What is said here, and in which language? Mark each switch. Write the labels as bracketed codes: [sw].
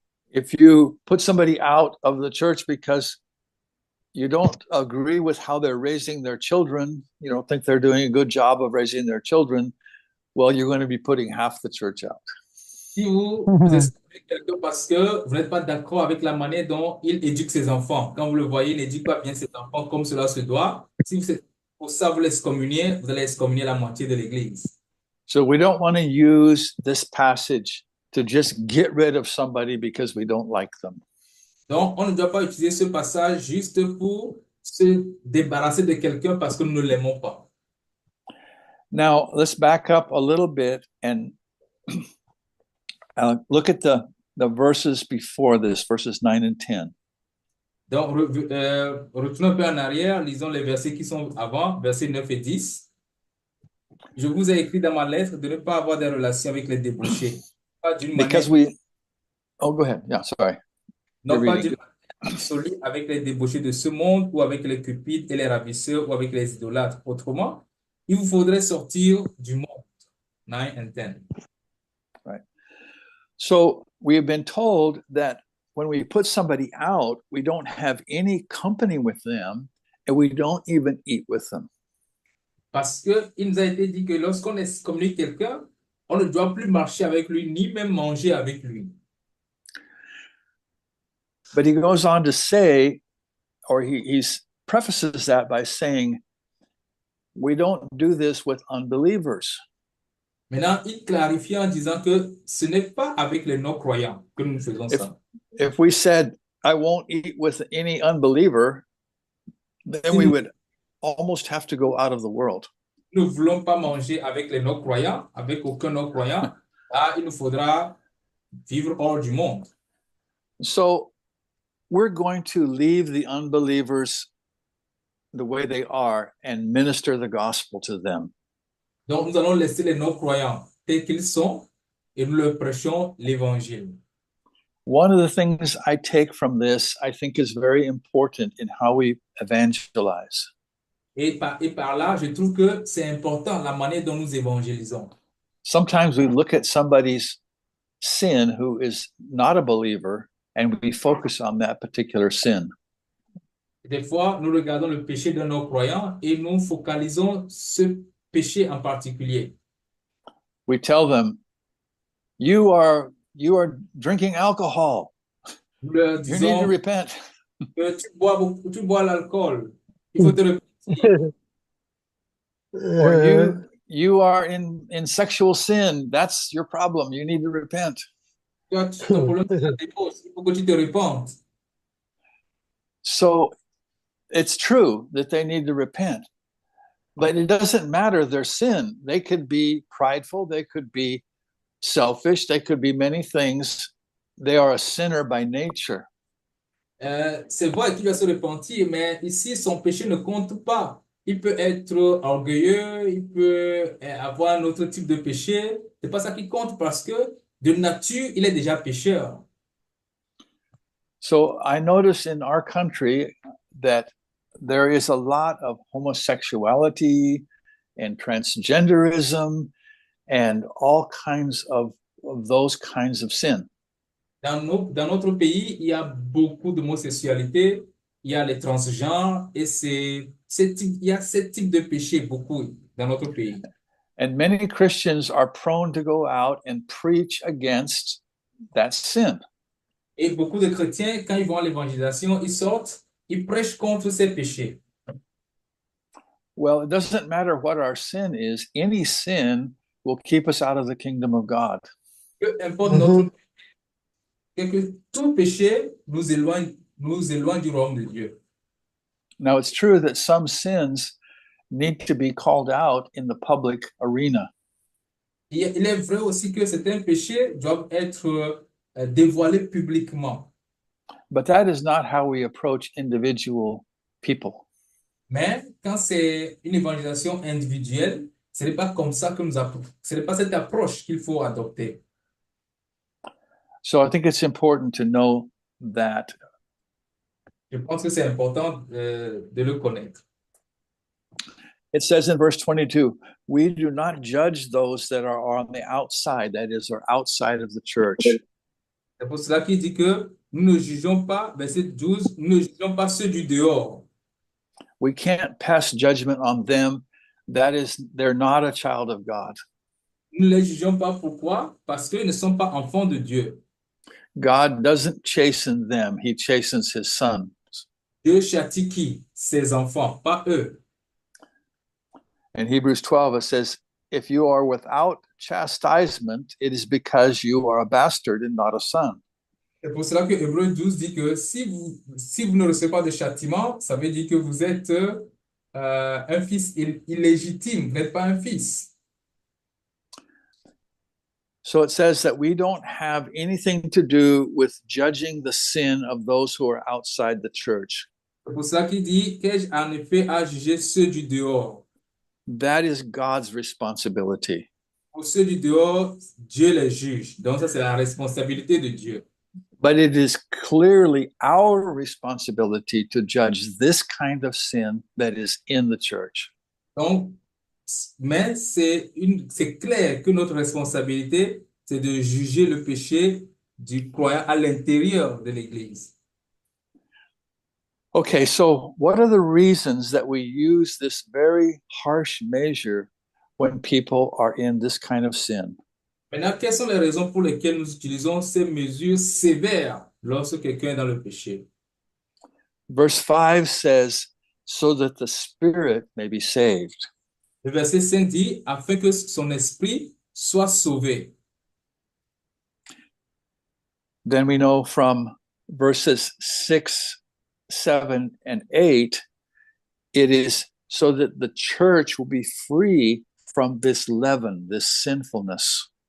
[en] If you put somebody out of the church because you don't agree with how they're raising their children, you don't think they're doing a good job of raising their children, well, you're going to be putting half the church out. [fr] Si vous excommuniez quelqu'un parce que vous n'êtes pas d'accord avec la manière dont il éduque ses enfants, quand vous le voyez, il n'éduque pas bien ses enfants comme cela se doit, si vous êtes pour ça vous l'excommuniez, vous allez excommunier la moitié de l'Église. [en] So we don't want to use this passage to just get rid of somebody because we don't like them. [fr] Donc, on ne doit pas utiliser ce passage juste pour se débarrasser de quelqu'un parce que nous ne l'aimons pas. [en] Now, let's back up a little bit and look at the verses before this, verses 9 and 10. [fr] Donc, retournons un peu en arrière, lisons les versets qui sont avant, versets 9 et 10. Je vous ai écrit dans ma lettre de ne pas avoir des relations avec les débauchés. Pas d'une manière... [en] Oh, go ahead. Yeah, sorry. [fr] Non, pas d'une manière solide avec les débauchés de ce monde ou avec les cupides et les ravisseurs ou avec les idolâtres. Autrement, il vous faudrait sortir du monde. [en] 9 and 10. Right. So we have been told that when we put somebody out, we don't have any company with them and we don't even eat with them. [fr] Parce qu'il nous a été dit que lorsqu'on excommunie quelqu'un, on ne doit plus marcher avec lui, ni même manger avec lui. [en] But he goes on to say, or he prefaces that by saying, we don't do this with unbelievers. [fr] Maintenant, il clarifie en disant que ce n'est pas avec les non-croyants que nous faisons ça. [en] If we said, I won't eat with any unbeliever, then we would almost have to go out of the world. [fr] Nous ne voulons pas manger avec les non-croyants, avec aucun non-croyant. Là, il nous faudra vivre hors du monde. [en] So we're going to leave the unbelievers the way they are and minister the gospel to them. [fr] Donc, nous allons laisser les non-croyants tels qu'ils sont et nous leur prêchons l'évangile. [en] One of the things I take from this, I think, is very important in how we evangelize. [fr] Et par là, je trouve que c'est important la manière dont nous évangélisons. [en] Sometimes we look at somebody's sin who is not a believer and we focus on that particular sin. [fr] Des fois, nous regardons le péché d'un non-croyant et nous focalisons ce péché en particulier. [en] We tell them, you are drinking alcohol. [fr] Nous leur [en] You need to [fr] disons [en] repent. [fr] que tu bois l'alcool. Il faut te repentir. [en] Or you are in sexual sin. That's your problem. You need to repent. [fr] Toi, ton problème, c'est la dépose. Il faut que tu te repentes. [en] So it's true that they need to repent, but it doesn't matter their sin. They could be prideful, they could be selfish, they could be many things. They are a sinner by nature. [fr] C'est vrai qu'il va se repentir, mais ici, son péché ne compte pas. Il peut être orgueilleux, il peut avoir un autre type de péché. C'est pas ça qui compte parce que de nature, il est déjà pécheur. [en] So I notice in our country that there is a lot of homosexuality and transgenderism and all kinds of those kinds of sin. [fr] Dans notre pays, il y a beaucoup d'homosexualité, il y a les transgenres et il y a ce type de péché beaucoup dans notre pays. [en] And many Christians are prone to go out and preach against that sin. [fr] Et beaucoup de chrétiens, quand ils vont à l'évangélisation, ils sortent, ils prêchent contre ces péchés. [en] Well, it doesn't matter what our sin is, any sin will keep us out of the kingdom of God. [fr] Peu importe notre péché, que tout péché nous éloigne du royaume de Dieu. [en] Now, it's true that some sins need to be called out in the public arena. [fr] Il est vrai aussi que certains péchés doivent être dévoilés publiquement. [en] But that is not how we approach individual people. [fr] Mais quand c'est une évangélisation individuelle, ce n'est pas comme ça que ce n'est pas cette approche qu'il faut adopter. [en] So I think it's important to know that. [fr] Je pense que c'est important de le connaître. [en] It says in verse 22, we do not judge those that are on the outside, that is, are outside of the church. [fr] C'est pour cela qu'il dit que nous ne jugeons pas, verset 12, nous ne jugeons pas ceux du dehors. [en] We can't pass judgment on them. That is, they're not a child of God. [fr] Nous ne les jugeons pas. Pourquoi? Parce qu'ils ne sont pas enfants de Dieu. [en] God doesn't chasten them. He chastens his son. [fr] Dieu châtie qui? Ses enfants, pas eux. [en] In Hebrews 12, it says, if you are without chastisement, it is because you are a bastard and not a son. [fr] C'est pour cela que Hébreux 12 dit que si vous ne recevez pas de châtiment, ça veut dire que vous êtes un fils illégitime, vous n'êtes pas un fils. [en] So it says that we don't have anything to do with judging the sin of those who are outside the church. [fr] C'est pour cela qu'il dit qu'ai-je en effet à juger ceux du dehors. [en] That is God's responsibility. [fr] Pour ceux du dehors, Dieu les juge. Donc ça, c'est la responsabilité de Dieu. [en] But it is clearly our responsibility to judge this kind of sin that is in the church. [fr] Donc, mais c'est clair que notre responsabilité, c'est de juger le péché du croyant à l'intérieur de l'Église. [en] Okay, so what are the reasons that we use this very harsh measure when people are in this kind of sin? [fr] Maintenant, quelles sont les raisons pour lesquelles nous utilisons ces mesures sévères lorsque quelqu'un est dans le péché? [en] Verse 5 says, so that the spirit may be saved. [fr] Le verset 5 dit, afin que son esprit soient sauvés. [en] Then we know from verses 6, 7, and 8, it is so that the church will be free from this leaven, this sinfulness.